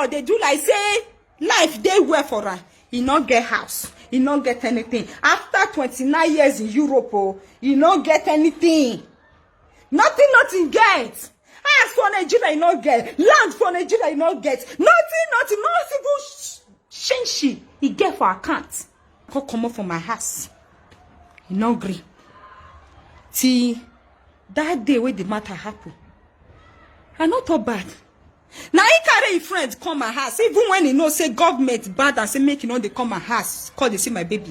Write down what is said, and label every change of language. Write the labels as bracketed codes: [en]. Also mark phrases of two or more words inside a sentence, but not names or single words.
[pcm] They do like say life they well for her. He not get house. He not get anything. After 29 years in Europe, oh, he not get anything. Nothing get. House for Nigeria, he not get. Land for Nigeria, he not get. Nothing, not even shenshi. He get for account. Come up from my house. He not agree. See, that day when the matter happen, I not talk bad. Now he carry his friends come my house, even when he know say government bad and say make they come my house, call they see my baby.